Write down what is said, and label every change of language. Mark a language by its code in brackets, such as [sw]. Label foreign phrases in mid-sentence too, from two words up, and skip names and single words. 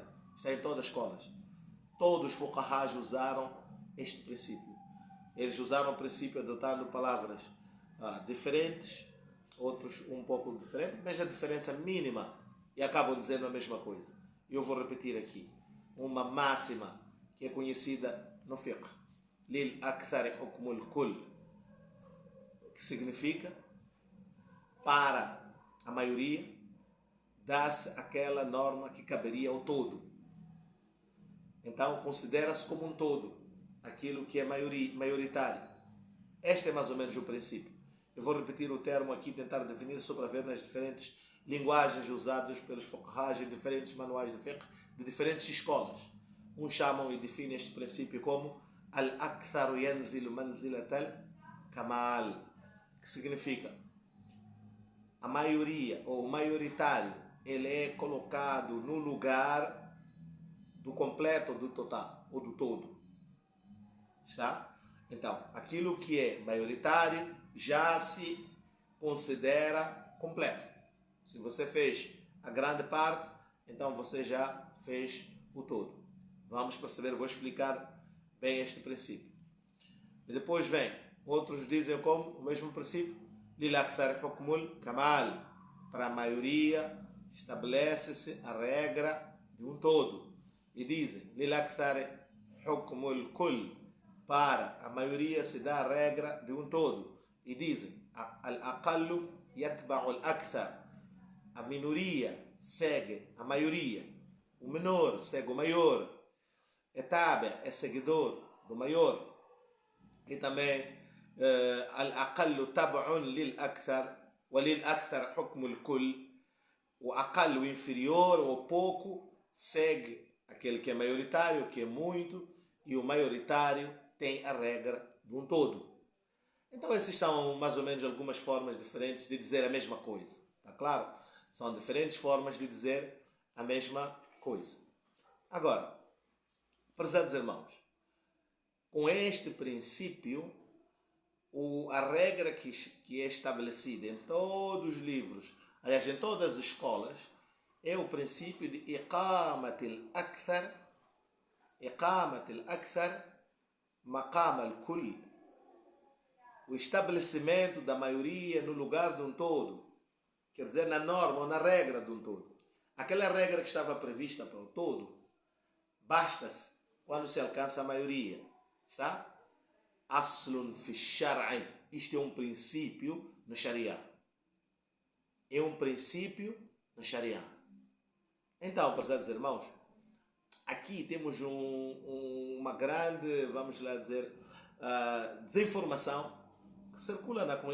[pt] Está em todas as escolas. Todos os fuqahas usaram este princípio. Eles usaram o princípio adotando palavras diferentes, outros um pouco diferentes, mas a diferença mínima, e acabam dizendo a mesma coisa. Eu vou repetir aqui uma máxima que é conhecida no fiqh. [ar] للأكثر حكم الكل, [pt] que significa, para a maioria dá-se aquela norma que caberia ao todo. Então considera-se como um todo aquilo que é maioritário. Este é mais ou menos o princípio. Eu vou repetir o termo aqui, tentar definir só para ver nas diferentes linguagens usadas pelos fuqahas em diferentes manuais de fiqh de diferentes escolas. Uns chamam e definem este princípio como [ar] الأكثر ينزل منزلة الكمال, [pt] que significa a maioria ou o maioritário, ele é colocado no lugar do completo, do total ou do todo. Está? Então, aquilo que é maioritário já se considera completo. Se você fez a grande parte, então você já fez o todo. Vamos perceber, vou explicar bem este princípio. E depois vem, outros dizem como o mesmo princípio, [ar] للأكثر حكم الكمال, [pt] para a maioria estabelece-se a regra de um todo. E dizem, [ar] للأكثر حكم الكل, [pt] para a maioria se dá a regra de um todo. E dizem, [ar] الأقل يتبع الأكثر, [pt] a minoria segue a maioria, o menor segue o maior, é seguidor do maior. E também [ar] الأقل تبع للأكثر، وللأكثر حكم الكل, [pt] o aqal, o inferior ou pouco, segue aquele que é maioritário, que é muito, e o maioritário tem a regra de um todo. Então essas são mais ou menos algumas formas diferentes de dizer a mesma coisa. Está claro? São diferentes formas de dizer a mesma coisa. Agora, prezados irmãos, com este princípio, a regra que é estabelecida em todos os livros, aliás, em todas as escolas, é o princípio de [ar] إقامة الأكثر مقام الكل, [pt] o estabelecimento da maioria no lugar de um todo, quer dizer, na norma ou na regra de um todo. Aquela regra que estava prevista para o todo, basta-se quando se alcança a maioria. Está? [ar] أصل في الشرع. [pt] Isto é um princípio no Sharia. É um princípio no Sharia. Então, prezados irmãos, aqui temos uma grande, vamos lá dizer, desinformação que circula na comunidade.